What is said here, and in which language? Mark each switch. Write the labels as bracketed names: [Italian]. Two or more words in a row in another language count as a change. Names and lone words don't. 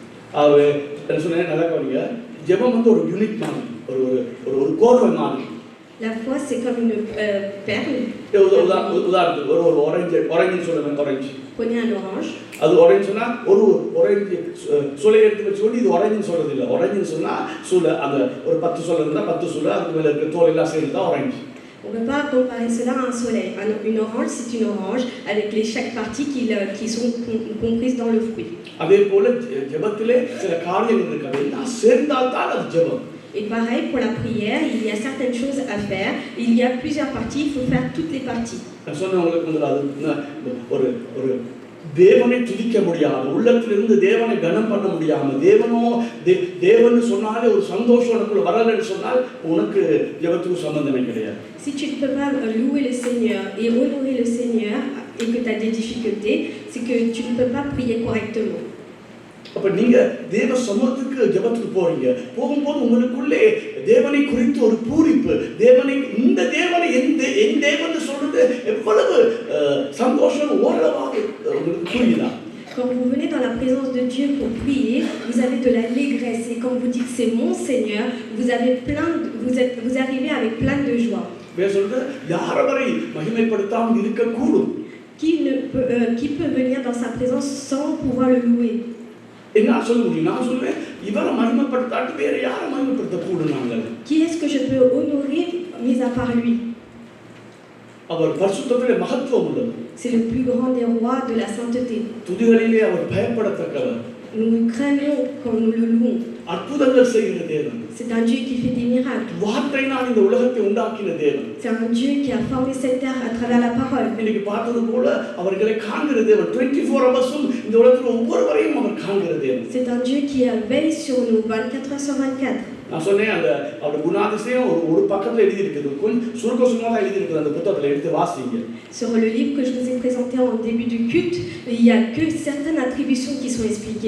[Tamil] என்ன சொன்னேன் நல்லா கவனிங்க. ஜெபம் ஒரு யூனிட் மாதிரி, ஒரு கோர்வை மாதிரி. [French] La foi, c'est comme une perle. [Tamil] உதாரணத்துக்கு ஒரு orange சொல்லுவேன், orange. [French] Prenez un orange. [Tamil] அது orangeனா ஒரு orange சுளை எடுத்து வச்சு சொல்லி இது orange சொல்றது இல்ல. orange சொன்னா சுளை அந்த ஒரு 10 சுளை இருந்தா 10 சுளை அதுக்கு மேல இருக்க தோல் எல்லாம் சேர்ந்து தான் orange. [French] On ne peut pas comparer cela à un soleil. Une orange, c'est une orange avec chaque partie qui sont comprises dans le fruit. [Tamil] அதே போல ஜெபத்திலே சில காரியங்கள் இருக்கு. அதெல்லாம் சேர்ந்தால் தான் அது ஜெபம். [French] Et pareil pour la prière, il y a certaines choses à faire. Il y a plusieurs parties, il faut faire toutes les parties. [Tamil] நான் சொன்னவங்களுக்கு அது ஒரு ஒரு தேவனை துதிக்க முடியாது, உள்ளத்திலிருந்து தேவனை கனம் பண்ண முடியாம, தேவன் சொன்னாலே ஒரு சந்தோஷம் உனக்குள்ள வரலன்னு சொன்னால் உனக்கு ஜெபத்துக்கு சம்பந்தமே கிடையாது. [French] Si tu ne peux pas louer le Seigneur et honorer le Seigneur et que tu as des difficultés, c'est que tu ne peux pas prier correctement. [Tamil] அப்ப நீங்க தேவ சமூகத்துக்கு ஜெபத்துக்கு போறீங்க, போகும்போது உங்களுக்குள்ளே தேவனை குறித்து ஒரு பூரிப்பு, இந்த தேவனை என் தேவன் சொல்றது எவ்வளவு சந்தோஷம் ஓரளவாக உங்களுக்கு புரியுதா? [French] Quand vous venez dans la présence de Dieu pour prier, vous avez de l'allégresse et quand vous dites c'est mon Seigneur, vous arrivez avec plein de joie. [Tamil] யாரவரை மகிமைப்படுத்தாமல் இருக்க கூடும்? [French] Qui peut venir dans sa présence sans pouvoir le louer? [Tamil] என்ன சொல்ல முடியும்? நான் சொல்வேன் இவரை மகிமைப்படுத்தாட்டி வேற யாரை மகிமைப்படுத்த கூடும்? நாங்கள் [French] Qui est-ce que je peux honorer mis à part lui? [Tamil] அவர் பரிசுத்தத்திலே மகத்துவம் உள்ளது. [French] C'est le plus grand des rois de la sainteté. [Tamil] துதிகளிலே அவர் பயப்படத்தக்கவர். [French] Nous craignons quand nous le louons. [Tamil] அற்புதங்கள் செய்கிற தேவன். [French] C'est un Dieu qui fait des miracles. [Tamil] வார்த்தையினால் இந்த உலகத்தை உண்டாக்கின தேவன். [French] C'est un Dieu qui a formé cette terre à travers la parole. [Tamil] இன்னைக்கு பார்த்தது போல அவர்களை காண்கிற தேவன். 24 ஹவர்ஸும் இந்த உலகத்துல ஒவ்வொருவரையும் அவர் காண்கிற தேவன். [French] C'est un Dieu qui veille sur nous 24 heures sur 24. [Tamil] நான் சொன்னேன் அந்த அவருடைய குணாதிசயம் ஒரு பக்கத்துல எழுதி இருக்குது. கொஞ்சம் சுருக்கமா தான் எழுதி இருக்குது. அந்த புத்தகத்துல எடுத்து வாசிங்க. [French] Sur le livre que je vous ai présenté en début du culte, il y a que certaines attributions qui sont expliquées.